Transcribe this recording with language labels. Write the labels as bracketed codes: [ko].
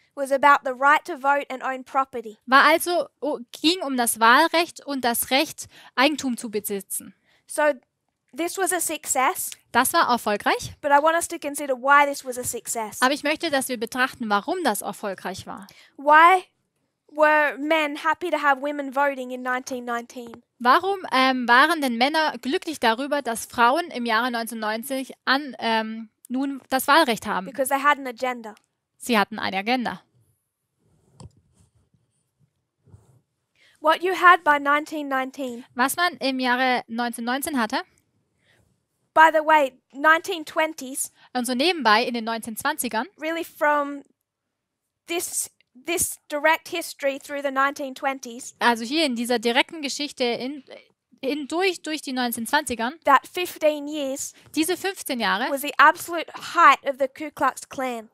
[en] was about the right to vote and own property. [de] ging um das Wahlrecht und das Recht, Eigentum zu besitzen. [en] So This was a success, [de] Das war erfolgreich, [en] but I want us to consider why this was a success. [de] aber ich möchte, dass wir betrachten, warum das erfolgreich war. [en] Why were men happy to have women voting in 1919? [de] Warum waren denn Männer glücklich darüber, dass Frauen im Jahre 1990 nun das Wahlrecht haben? [en] Because they had an agenda. [de] Sie hatten eine Agenda. [en] What you had by 1919, [de] Was man im Jahre 1919 hatte, [en] by the way, 1920s, [de] und so nebenbei in den 1920ern, [en] really from this direct history through the 1920s, [de] also hier in dieser direkten Geschichte durch die 1920ern, [en] that 15 years [de] diese 15 Jahre [en] was the absolute height of the Ku Klux Klan.